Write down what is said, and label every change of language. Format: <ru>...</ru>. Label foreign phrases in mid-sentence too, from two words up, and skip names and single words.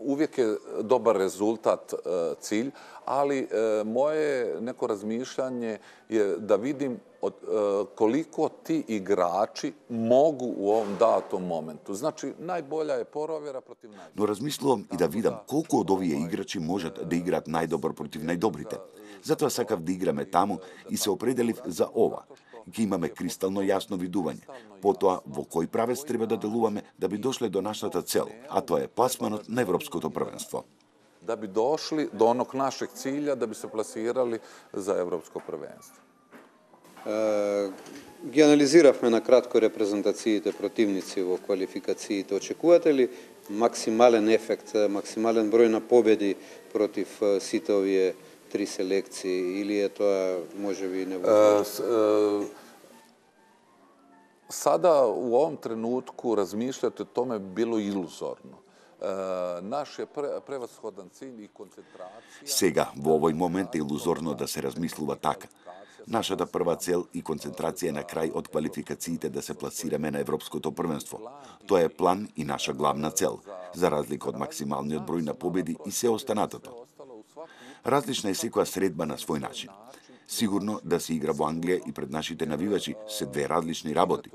<sr>uvijek je dobar rezultat cilj, ali moje neko razmišljanje je da vidim koliko ti igrači mogu u ovom datom momentu. Znači, najbolja je porovjera protiv najbolja.</sr> <mk>Но размислувам и да видам колку од овие играчи можат да играат најдобро против најдобрите. Затоа сакав да играме таму и се определив за ова. Ќе имаме кристално јасно видување. Потоа, во кој правец треба да делуваме да би дошле до нашата цел, а тоа е пласманот на Европското првенство. Da bi došli do onog našeg cilja, da bi se plasirali za Evropsko prvenstvo. Ги анализиравме на кратко репрезентациите противници во квалификациите. Очекувате ли максимален ефект, максимален број на победи против сите овие три селекции, или е тоа можеби невозможно?</mk> <sr>Sada u ovom trenutku razmišljati o tome bi bilo iluzorno. Naš je prevashodan cilj i koncentracija...</sr> <mk>Сега, во овој момент е илузорно да се размислува така. Нашата прва цел и концентрација на крај од квалификациите да се пласираме на Европското првенство. Тоа е план и наша главна цел, за разлика од максималниот број на победи и се останатото. Различна е секоја средба на свој начин. Сигурно да се игра во Англија и пред нашите навивачи се две различни работи.</mk>